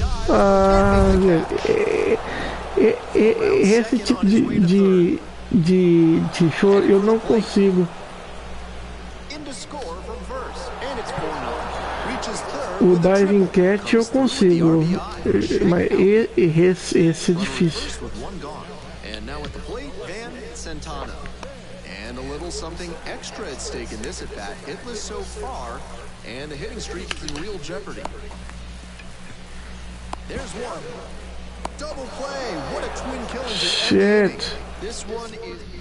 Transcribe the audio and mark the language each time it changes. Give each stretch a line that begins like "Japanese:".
Portuguese: Ah, esse tipo de show eu não consigo.
English: in to score from first. And it's 4-0. Reaches third
Portuguese: O diving catch eu consigo, mas esse é difícil.
English: First with one gone. And now at the plate, Van Centano. And a little something extra at stake in this at-bat. Hitless so far, and the hitting streak is in real jeopardy. There's one. Double play. What a twin killing to end the inning. This one is...